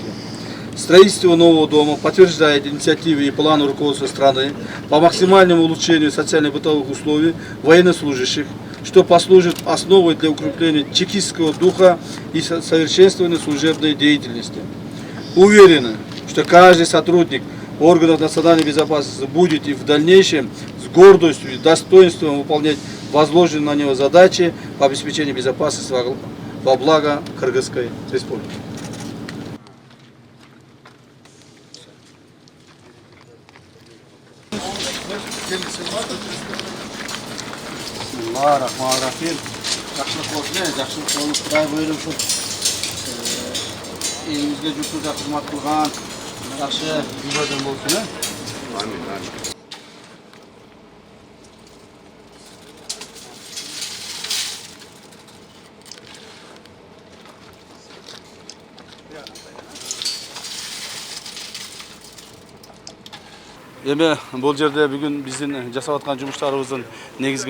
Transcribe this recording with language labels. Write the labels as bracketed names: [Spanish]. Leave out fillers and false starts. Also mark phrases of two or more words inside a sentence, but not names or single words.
[Russian] Строительство нового дома подтверждает инициативы и планы руководства страны по максимальному улучшению социально-бытовых условий военнослужащих, что послужит основой для укрепления чекистского духа и совершенствования служебной деятельности. Уверены, что каждый сотрудник органов национальной безопасности будет и в дальнейшем с гордостью и достоинством выполнять возложенные на него задачи по обеспечению безопасности во благо Кыргызской Республики. [Arabic] بسم الله الرحمن الرحيم. [Uzbek] Yaxshilik bo'lsin, yaxshilik bo'lib Xudoy buyursin. Elimizga yurtimizga xizmat qilgan yaxshi uylardan bo'lsin. Amin, amin. [Kyrgyz] Эми бул жерде бүгүн биздин жасап аткан жумуштарыбыздын негизги